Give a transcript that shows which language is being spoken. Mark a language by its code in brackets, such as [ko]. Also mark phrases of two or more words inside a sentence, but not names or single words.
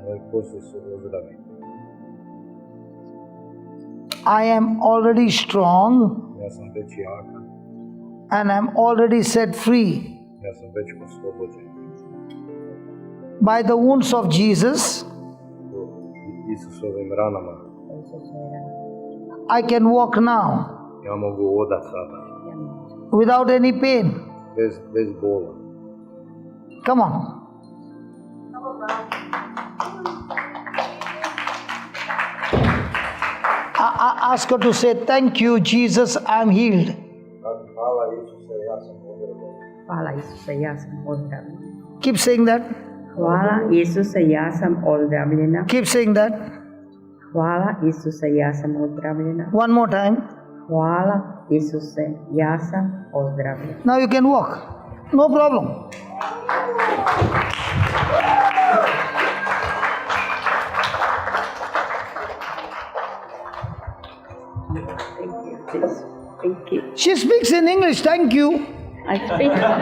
[en] I am already strong and I am already set free. By the wounds of Jesus, [hr] Isusovim ranama [en] I can walk now [hr] ja mogu odat sada, [en] without any pain. [hr] bez bola. [en] Come on. I ask her to say, thank you, Jesus, I'm healed. [hr] Hvala Isuse, ja sam ozdravljen. Hvala Isuse, ja sam ozdravljena. [en] Keep saying that. [hr] Hvala Isuse, ja sam ozdravljena. [en] Keep saying that. [hr] Hvala Isuse, ja sam ozdravljena. [en] One more time. [hr] Hvala Isuse, ja sam ozdravljena. [en] Now you can walk. No problem. Thank you, Jesus. Thank you. She speaks in English. Thank you. I speak.